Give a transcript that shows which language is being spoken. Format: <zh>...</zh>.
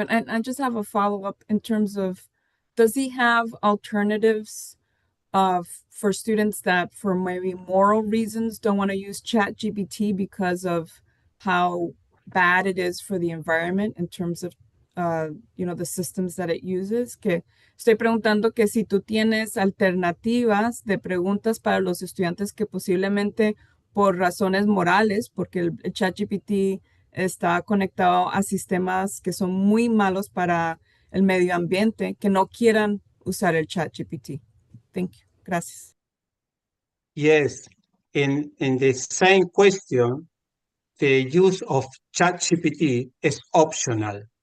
<en>And I just have a follow-up in terms of, does he have alternatives for students that for maybe moral reasons don't want to use ChatGPT because of how bad it is for the environment in terms of the systems that it uses?</en> <es>Que estoy preguntando que si tú tienes alternativas de preguntas para los estudiantes que posiblemente por razones morales, porque el ChatGPT está conectado a sistemas que son muy malos para el medio ambiente, que no quieran usar el ChatGPT.</es> <en>Thank you. Gracias. Yes, in the same question, the use of ChatGPT is optional.</en>